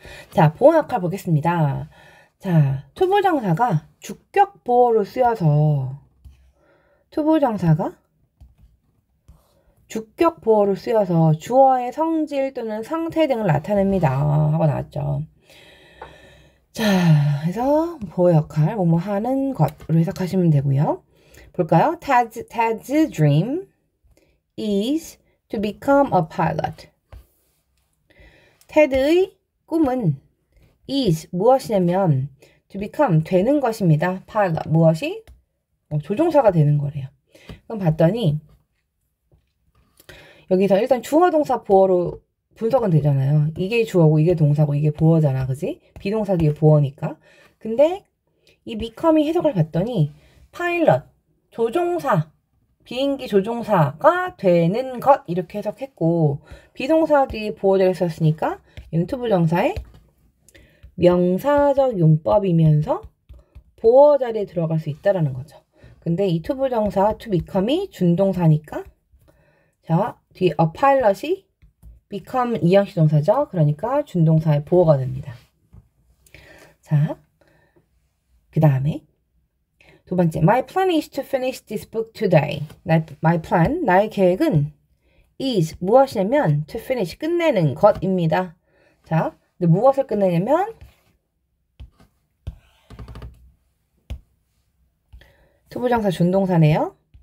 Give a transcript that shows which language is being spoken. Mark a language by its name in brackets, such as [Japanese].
[Korean] 자, 보어 역할 보겠습니다. 자, 투부정사가 주격 보어로 쓰여서 주격 보어로 쓰여서 주어의 성질 또는 상태 등을 나타냅니다. 하고 나왔죠. 자, 그래서 보어 역할, 뭐뭐 하는 것으로 해석하시면 되고요. 볼까요? [English] Ted's dream is to become a pilot. [Korean] 테드의 꿈은 is 무엇이냐면 to become 되는 것입니다. pilot 무엇이? 조종사가 되는 거래요. 그럼 봤더니 여기서 일단 주어 동사 보어로 분석은 되잖아요. 이게 주어고 이게 동사고 이게 보어잖아. 그지? 비동사 뒤에 보어니까. 근데 이 become이 해석을 봤더니 파일럿, 조종사, 비행기 조종사가 되는 것 이렇게 해석했고 비동사 뒤에 보어를 썼으니까 얘는 투부정사의 명사적 용법이면서 보어 자리에 들어갈 수 있다라는 거죠. 근데 이 투부정사 to become이 준동사니까 자 뒤에 a pilot이 become 이형식 동사죠. 그러니까 준동사의 보어가 됩니다. 자, 그 다음에 두 번째, [English] my plan is to finish this book today. [Korean] my plan, 나의 계획은 is 무엇이냐면 to finish, 끝내는 것입니다. 자, 근데 무엇을 끝내냐면 투부정사 준동사네요.